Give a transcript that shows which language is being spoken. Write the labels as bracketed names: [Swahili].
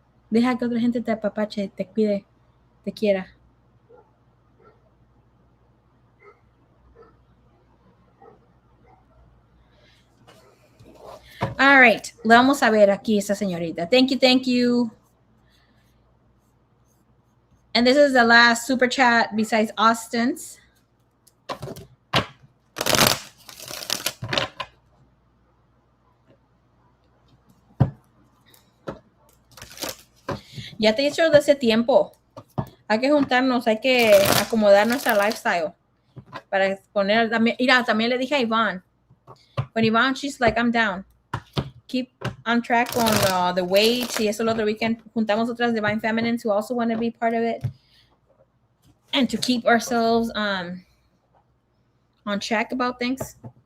[Spanish] Deja que otra gente te apapache, te cuide, te quiera. All right, le vamos a ver aquí esta señorita. [English] Thank you, thank you. And this is the last super chat besides Austin's. [Spanish] Ya te he dicho desde tiempo. Hay que juntarnos, hay que acomodar nuestra lifestyle. Para poner, mira, también le dije a Ivonne. [English] When Ivonne, she's like, I'm down. Keep on track on the weight. [Spanish] Y eso el otro weekend juntamos otras Divine Feminines [English] who also want to be part of it. And to keep ourselves on track about things.